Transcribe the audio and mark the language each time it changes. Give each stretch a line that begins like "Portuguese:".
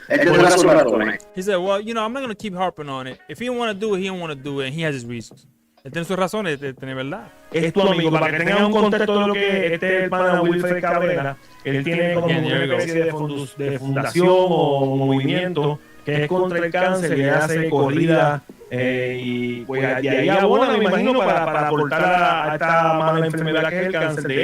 Spanish: Él tiene sus razones.
English: He said, well, I'm not going to keep harping on it. If he don't want to do it, he don't want to do it, and he has his reasons.
Spanish: Él tiene sus razones, tiene verdad. Es tu amigo, para que tengan un contexto de lo que el pana Wilfred Cabrera, él tiene como una especie de fundación o movimiento que es contra el cáncer, que hace corrida y pues de ahí abona, me imagino, para aportar a esta mala enfermedad que es el cáncer.